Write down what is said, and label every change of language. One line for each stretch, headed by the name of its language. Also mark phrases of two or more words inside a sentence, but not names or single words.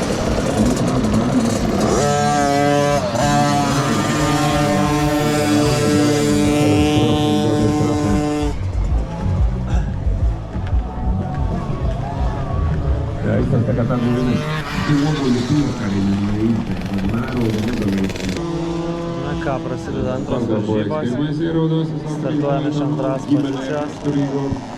Finnish: Ja itse katsotaan myös Tuomoinen Pirkarinen ja Inter. Mä roudun
Lithuanian: Na ką, prasideda antros varžybos. Startuojame iš antros pozicijos.